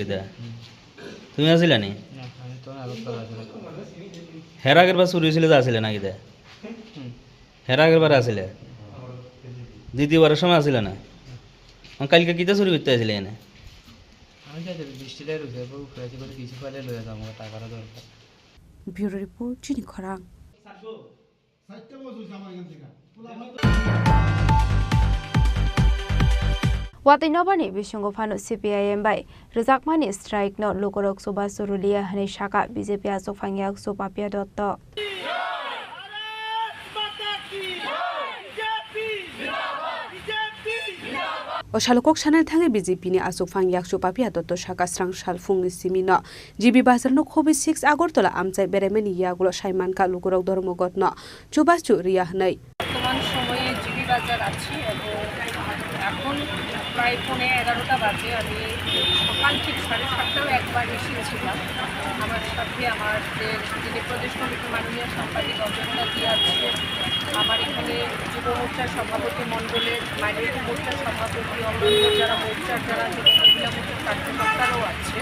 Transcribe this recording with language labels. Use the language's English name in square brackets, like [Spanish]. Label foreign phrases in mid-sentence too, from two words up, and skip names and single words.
[Sylheti] দে তুমি আসলে নি? হের আগের বার চুরি হয়েছিল, আসলে নাকি? দে হের আগের বার আসলে, দ্বিতীয়বারের সময় আসলে না? কালকে কিতা চুরি করতে আসলে এনে? [English] Bureau report, চিনি খরাং। [Kok Borok] Watai nobani bisungo phano CPIM bai rejakmani strike no lokorok soba surulia hani shaka BJP asok phangyak so papia dotto o shalokok chanel thange BJP ni asok phangyak so papia dotto shaka strang shal fungni simina GB bazar no khobi 6 agortola amchai beremeni yagulo shaiman ka lokorok ধর্মঘট no chubachu riya hnai [Bangla] বর্তমান সময়ে জিবি বাজার আছি এবং এখন প্রায় 11:30 বাজে। আমি সকাল ঠিক 7:30টাও একবার এসেছিলাম। আমার সাথে আমাদের যিনি প্রদেশ কমিটির মাননীয় সাংবাদিক অজন্তা জি আছে, আমার এখানে যুব মোর্চার সভাপতি মণ্ডলের, মাইনরিটি মোর্চার সভাপতি, অন্যান্য যারা মোর্চার যারা মহিলা মোর্চার কার্যকর্তারাও আছে।